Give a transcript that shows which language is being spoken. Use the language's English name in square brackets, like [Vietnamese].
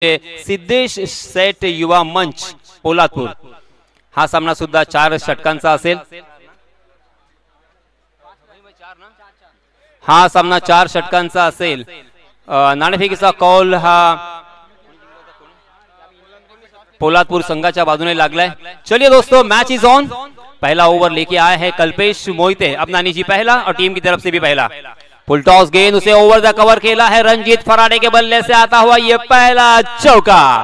[Marathi] Siddhesh set युवा मंच पोलादपूर। हा सामना सुद्धा 4 षटकांचा असेल। हा सामना 4 षटकांचा असेल। नाणेफेकीचा कॉल हा पोलादपूर संघाच्या बाजूने लागलाय। [Hindi] चलिए दोस्तों, [English] Match is on. [Hindi] पहला ओवर लेके आया है कल्पेश मोहिते, अपना निजी पहला और टीम की तरफ से भी पहला। फुल टॉस गेंद, उसे ओवर द कवर खेला है रंजीत फराडे के बल्ले से आता हुआ यह पहला चौका।